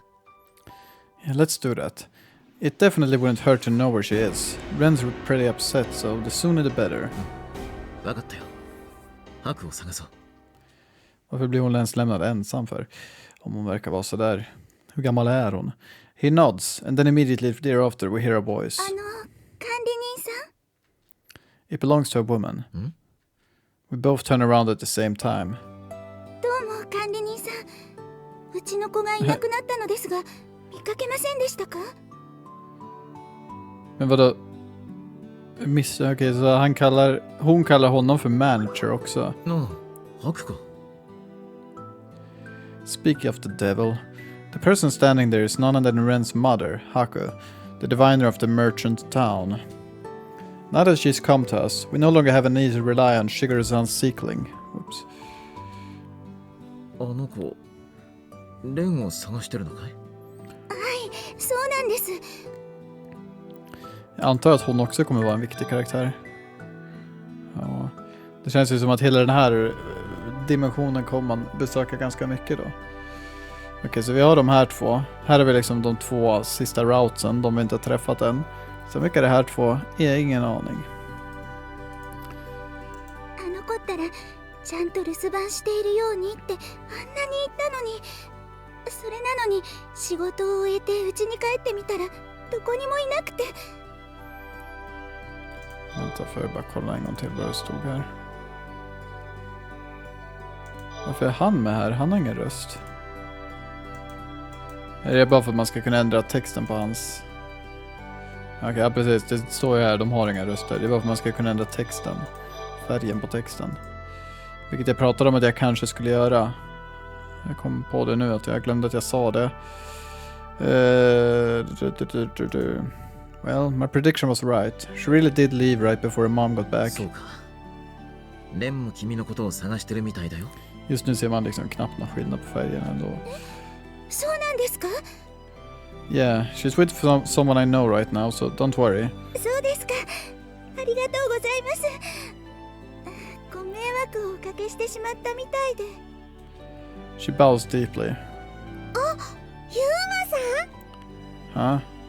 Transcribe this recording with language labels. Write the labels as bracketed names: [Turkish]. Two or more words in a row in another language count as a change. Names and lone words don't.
[English] Yeah, let's do that. It definitely wouldn't hurt to know where she is. Ren's pretty upset, so the sooner the better. [Japanese] わかったよ。白を探そう。 [Swedish] Varför blir hon ens lämnad ensam för? Om hon verkar vara så där. Hur gammal är hon? [English] He nods, and then immediately thereafter we hear a voice. [Japanese] 管理人さん？ [English] It belongs to a woman. We both turn around at the same time. [Japanese] どうも管理人さん。うちの子がいなくなったのですが、見かけませんでしたか？ [Swedish] Men vadå? Okej, så hon kallar honom för manager också. [Japanese] ああ、白か。 [English] Speaking of the devil, the person standing there is none other than Ren's mother, Haku, the diviner of the merchant town. Now that she's come to us, we no longer have a need to rely on Shigeru-san's seekling. Oops. [Japanese] あの子、レンを探してるのかい？はい、そうなんです。 [Swedish] Jag antar att hon också kommer vara en viktig karaktär. Ja, det känns ju som att hela den här dimensionen kommer man besöka ganska mycket då. Okej, så vi har de här två. Här är vi liksom de två sista routsen, de vi inte har träffat än. Så mycket är det här två, är ingen aning. [Japanese] あの子ったらちゃんと留守番しているようにってあんなに言ったのに、それなのに仕事を終えて家に帰ってみたらどこにもいなくて。 [Swedish] Vänta, får jag bara kolla en gång till vad det stod här. Varför är han med här? Han har ingen röst. Är det bara för att man ska kunna ändra texten på hans... Okej, ja, precis. Det står ju här, de har inga röster. Det är bara för att man ska kunna ändra texten. Färgen på texten. Vilket jag pratade om att jag kanske skulle göra. Jag kom på det nu, att jag glömde att jag sa det. [English] Well, my prediction was right. She really did leave right before her mom got back. [Swedish] Just nu ser man liksom knappt någon skillnad på färgen ändå. [English] Yeah, she's with someone I know right now, so don't worry. She bows deeply. Huh?